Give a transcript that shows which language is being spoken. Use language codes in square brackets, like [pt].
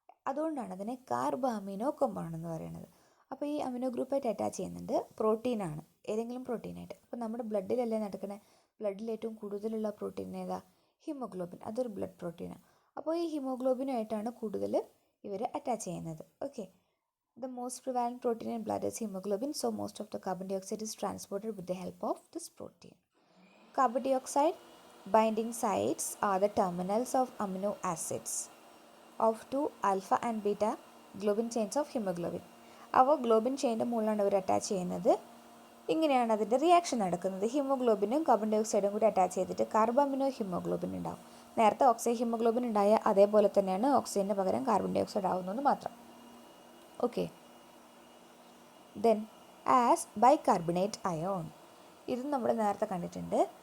[ml] അതുകൊണ്ടാണ് അതിനെ carbamino compound എന്ന് പറയുന്നത്. അപ്പോൾ ഈ അമിനോ ഗ്രൂപ്പായിട്ട് അറ്റാച്ച് ചെയ്യുന്നുണ്ട്, പ്രോട്ടീനാണ്, ഏതെങ്കിലും പ്രോട്ടീനായിട്ട്. അപ്പോൾ നമ്മുടെ ബ്ലഡിലല്ലേ നടക്കണേ, ബ്ലഡിൽ ഏറ്റവും കൂടുതലുള്ള പ്രോട്ടീൻ ഏതാ? ഹീമോഗ്ലോബിൻ. അതൊരു ബ്ലഡ് പ്രോട്ടീനാണ്. അപ്പോൾ ഈ ഹീമോഗ്ലോബിനുമായിട്ടാണ് കൂടുതൽ ഇവർ അറ്റാച്ച് ചെയ്യുന്നത്. [en] Okay, the most prevalent protein in blood is hemoglobin, so most of the carbon dioxide is transported with the help of this protein. Carbon dioxide binding sites are the terminals of amino acids of two alpha and beta globin chains of hemoglobin. [ml] അവ globin ചെയിൻ്റെ മുകളിലാണ് അവർ attach ചെയ്യുന്നത്. ഇങ്ങനെയാണ് അതിൻ്റെ reaction നടക്കുന്നത്. ഹീമോഗ്ലോബിനും carbon dye ഓക്സൈഡും കൂടി attach ചെയ്തിട്ട് carbamino haemoglobin ഉണ്ടാവും. നേരത്തെ ഓക്സിജൻ ഹീമോഗ്ലോബിൻ ഉണ്ടായ അതേപോലെ തന്നെയാണ് ഓക്സിജന് പകരം കാർബൺ ഡൈ ഓക്സൈഡ് ആവുന്നതെന്ന് മാത്രം. Okay, then as bicarbonate ion, ഇതും നമ്മൾ നേരത്തെ കണ്ടിട്ടുണ്ട്.